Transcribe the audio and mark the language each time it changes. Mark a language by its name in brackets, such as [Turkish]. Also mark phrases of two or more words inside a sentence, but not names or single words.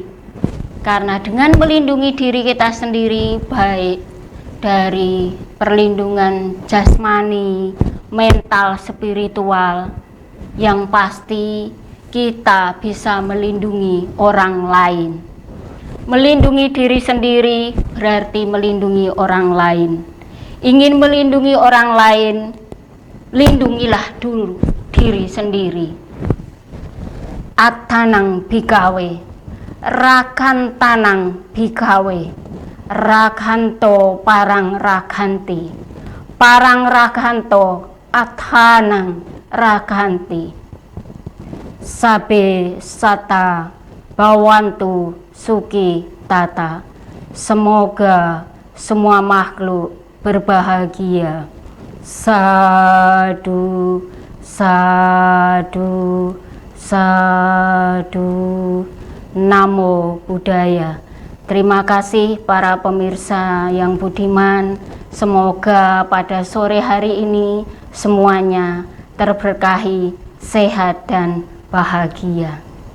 [Indonesian] Karena dengan melindungi diri kita sendiri, baik dari perlindungan jasmani, mental, spiritual, yang pasti kita bisa melindungi orang lain. Melindungi diri sendiri berarti melindungi orang lain. Ingin melindungi orang lain, lindungilah dulu diri sendiri. [Pali] Attanang bhikkhave, rakantanang bhikkhave, rakhanto parang rakhanti, parang rakhanto attanang rakhanti. Sabe sata bawantu suki tata. [Indonesian] Semoga semua makhluk berbahagia. [Pali] Sadu, sadu, sadu. Namo Buddhaya. [Indonesian] Terima kasih para pemirsa yang budiman. Semoga pada sore hari ini semuanya terberkahi, sehat dan bahagia.